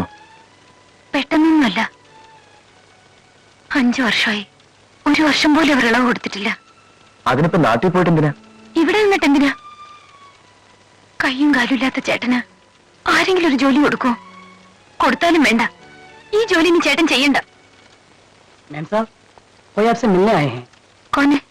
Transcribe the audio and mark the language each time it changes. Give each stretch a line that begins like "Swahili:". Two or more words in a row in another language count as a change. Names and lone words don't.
Malayalam: പെട്ടെന്നൊന്നുമല്ല. 5 വർഷമായി. 1 വർഷം പോലും അവർ ഇളവ് കൊടുത്തിട്ടില്ല. അതിനിപ്പോ നാട്ടിൽ പോയിട്ട് എന്തിനാ? ഇവിടെ നിന്നിട്ട് എന്തിനാ? കയ്യും കാലും ഇല്ലാത്ത ചേട്ടന് ആരെങ്കിലും ഒരു ജോലി കൊടുക്കോ? കൊടുത്താലും വേണ്ട. ഈ ജോലി നീ ചേട്ടൻ ചെയ്യണ്ട.
Hindi: मैम साहब, कोई आपसे मिलने आए हैं. कौन है?